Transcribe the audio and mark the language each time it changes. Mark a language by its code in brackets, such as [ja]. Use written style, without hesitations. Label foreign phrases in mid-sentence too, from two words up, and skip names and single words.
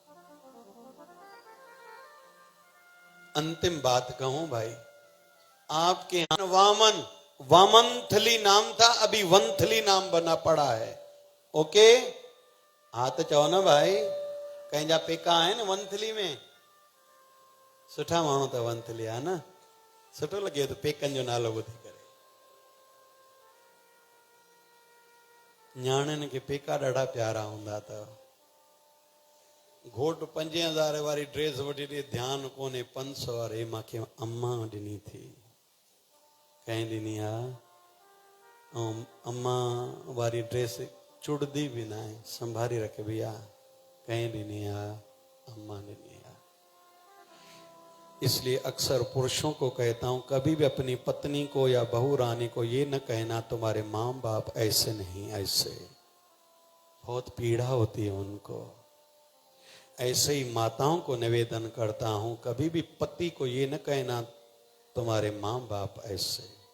[hi] अंतिम बात कहूं भाई, आपके यहां वामनथली नाम था, अभी वंथली नाम बना पड़ा है। [sd] ओके, हाथ चओ ना भाई, कहीं जा पेका है ना वंथली में, सुठा माण्हू त वंथली है ना, सुठो लगे तो पेकनि जो नालो ॿुधी करे। न्याणियुनि खे पेका ॾाढा प्यारा हूंदा अथव। घोट 5000 वारी ड्रेस वठी ॾे, ध्यानु कोन्हे 500 वारे मूंखे अम्मा ॾिनी थी, कंहिं ॾिनी आहे? ऐं अम्मा वारी ड्रेस चुड़दी भी ना है, संभारी रखे भैया, कहीं ॾिनी आहे? अम्मा ॾिनी आहे। [hi] इसलिए अक्सर पुरुषों को कहता हूं, कभी भी अपनी पत्नी को या बहू रानी को ये न कहना तुम्हारे माँ बाप ऐसे नहीं ऐसे। बहुत पीड़ा होती है उनको। ऐसे ही माताओं को निवेदन करता हूं, कभी भी पति को ये न कहना तुम्हारे माँ बाप ऐसे।